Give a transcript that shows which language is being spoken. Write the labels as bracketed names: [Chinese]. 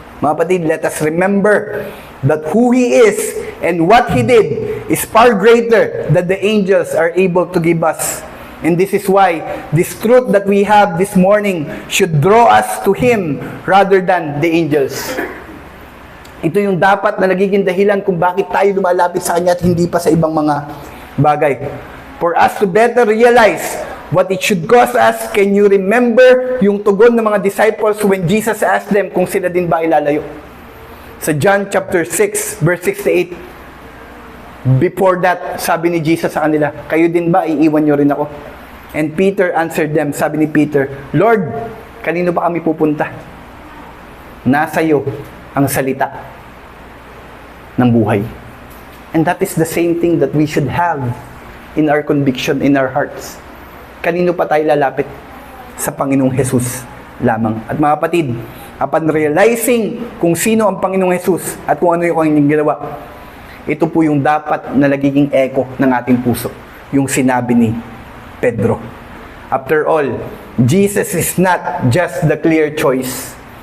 [Filipino] Mga kapatid, [English] let us remember that who He is and what He did is far greater than the angels are able to give us. And this is why this truth that we have this morning should draw us to Him rather than the angels. [Filipino] Ito yung dapat na nagiging dahilan kung bakit tayo lumalapit sa Kanya at hindi pa sa ibang mga bagay. [English] For us to better realize what it should cause us, can you remember [Filipino] yung tugon ng mga [English] disciples when Jesus asked them [Filipino] kung sila din ba ilalayo? Sa John chapter 6, verse 68, [English] before that, [Filipino] sabi ni Jesus sa kanila, kayo din ba, iiwan nyo rin ako? [English] And Peter answered them, [Filipino] sabi ni Peter, Lord, kanino ba kami pupunta? Nasa iyo ang salita ng buhay. [English] And that is the same thing that we should have in our conviction, in our hearts. [Filipino] Kanino pa tayo lalapit? Sa Panginoong Jesus lamang. At mga kapatid, [English] upon realizing [Filipino] kung sino ang Panginoong Jesus at kung ano yung kanyang ginawa, ito po yung dapat na nagiging echo ng ating puso. Yung sinabi ni Pedro. [English] After all, Jesus is not just the clear choice.